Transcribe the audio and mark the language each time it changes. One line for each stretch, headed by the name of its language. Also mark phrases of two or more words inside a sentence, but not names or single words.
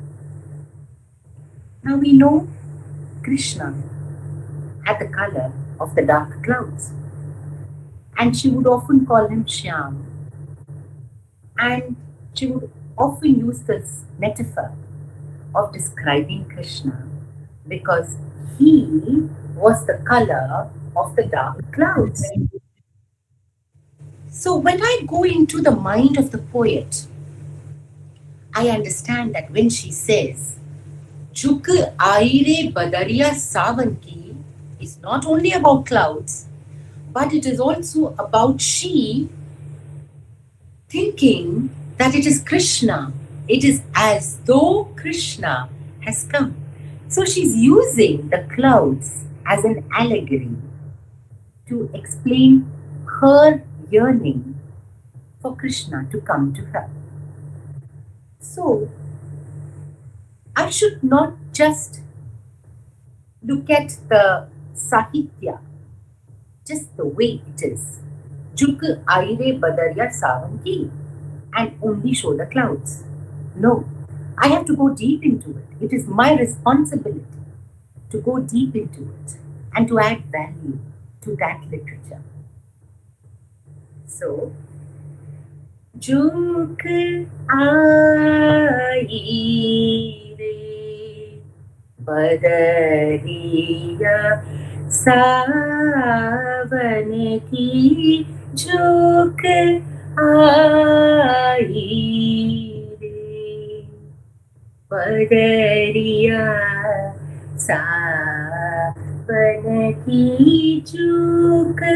English: Now we know Krishna had the color of the dark clouds, and she would often call him Shyam, and she would often use this metaphor of describing Krishna because he was the color of the dark clouds. So when I go into the mind of the poet, I understand that when she says,
Hindi: झुक आई रे बदरिया सावन की,
English: is not only about clouds, but it is also about she thinking that it is Krishna. It is as though Krishna has come. So she's using the clouds as an allegory to explain her yearning for Krishna to come to her. So I should not just look at the Sahitya just the way it is.
Hindi: झुक आई रे बदरिया सावन की,
English: and only show the clouds. No, I have to go deep into it. It is my responsibility to go deep into it and to add value to that literature. So,
Hindi: झुक आई रे बदरिया सावन की, झुक आई रे बदरिया सावन की, झुक